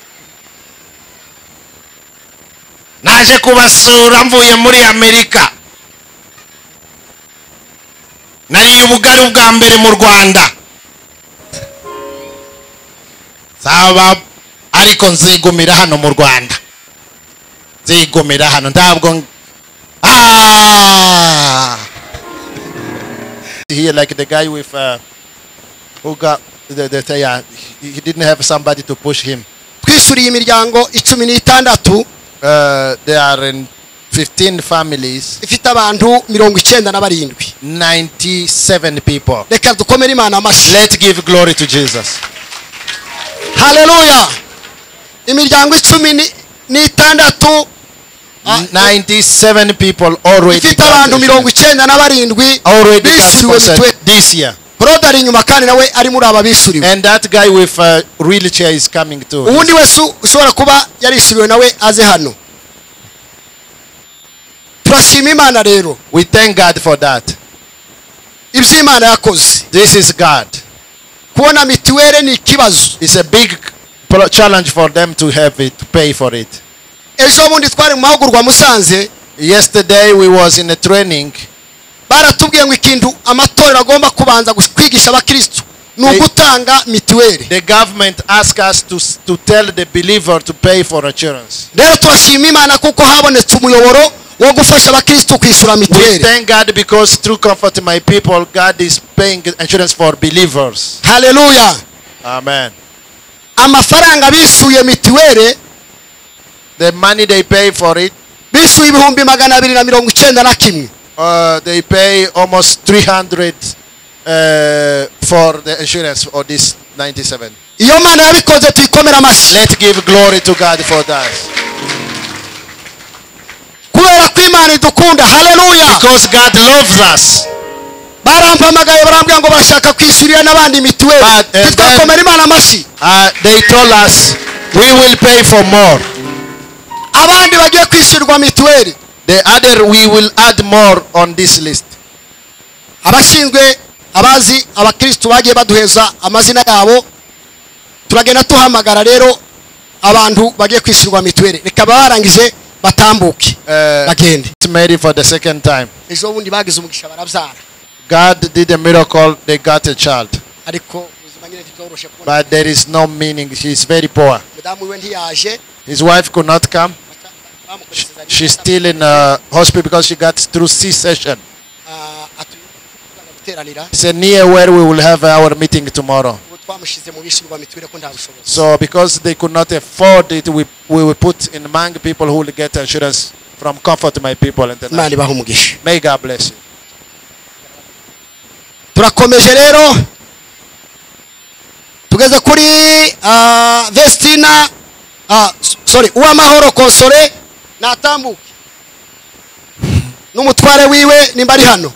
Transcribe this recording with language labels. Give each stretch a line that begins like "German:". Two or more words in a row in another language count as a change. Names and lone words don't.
Kinyarwanda: Naje kubasura mvuye muri Amerika. Nari ubugari bwa mbere mu Rwanda. Saba ariko nzigumira hano mu Rwanda. Nzigumira hano ndabwo
English: here like the guy with who got the he didn't have somebody to push him.
Kinyarwanda: Twisuriye imiryango 16
English: There are in 15 families,
Kinyarwanda: ifite abantu 97
English: 97 people.
Kinyarwanda: reka dukomere Imana amashi.
English: Let's give glory to Jesus.
Kinyarwanda: Hallelujah. Imiryango 16
English: 97 people already
Kinyarwanda: ifite abantu
English: got 97 already got
Kinyarwanda: bishyuriwe
English: sponsored
Kinyarwanda: mituweli.
English: this year.
Kinyarwanda: Claude ari inyuma kandi nawe ari muri aba bishyuriwe.
English: And that guy with a wheelchair is coming too.
Kinyarwanda: Ubundi wese ushobora kuba yarishyuriwe nawe aze hano. Turashima Imana rero.
English: We thank God for that.
Kinyarwanda: Ibyo Imana yakoze.
English: This is God.
Kinyarwanda: Kubona mituweli ni ikibazo.
English: It's a big challenge for them to have it, to pay for it.
Kinyarwanda: Ejo bundi twari mu mahugurwa Musanze.
English: Yesterday we was in a training.
Kinyarwanda: Baratubwiye ngo ikintu amatorero agomba kubanza kwigisha abakristo ni ugutanga mituweli.
English: The government asked us to tell the believer to pay for insurance.
Kinyarwanda: Rero turashima Imana kuko habonetse umuyoboro wo gufasha abakristo kwishyura
English: We
Kinyarwanda: mituweli.
English: thank God because through Comfort My People, God is paying insurance for believers. Hallelujah. Amen.
Kinyarwanda: Amafaranga bishyuye mituweli,
English: The money they pay for it,
Kinyarwanda: bishyuye ibihumbi 291.
English: they pay almost 300 for the insurance for this 97.
Kinyarwanda: Iyo Mana yabikoze tuyikomera amashyi.
English: Let's give glory to God for that.
Kinyarwanda: Kubera ko Imana idukunda. Hallelujah.
English: Because God loves us.
Kinyarwanda: Barampamagaye barambwira ngo bashaka kwishyurira n'abandi mituweli. Twakomera Imana amashyi.
English: They told us we will pay for more.
Kinyarwanda: Abandi bagiye kwishyurwa mituweli.
English: The other we will add more on this list.
Kinyarwanda: Abashinzwe abazi abakristo bagiye baduheza amazina yabo, turagenda tuhamagara rero abantu bagiye kwishyurwa mituweli. Reka barangije batambuke bagende.
English: It's made for the second time.
Kinyarwanda: Ejo bundi bagize umugisha barabyara.
English: God did a miracle, they got a child.
Kinyarwanda: Ariko ubuzima nyine ntibworoshe kubona.
English: But there is no meaning, she is very poor.
Kinyarwanda: Mudamu we ntiyaje.
English: His wife could not come. She's still in hospital because she got through C-section. It's near where we will have our meeting tomorrow. So because they could not afford it, we will put in among people who will get insurance from Comfort My People International. May God bless you.
Kinyarwanda: Turakomeje rero tugeze kuri Vestina uwamahoro Konsole natambuke n'umutware wiwe nimba ari hano.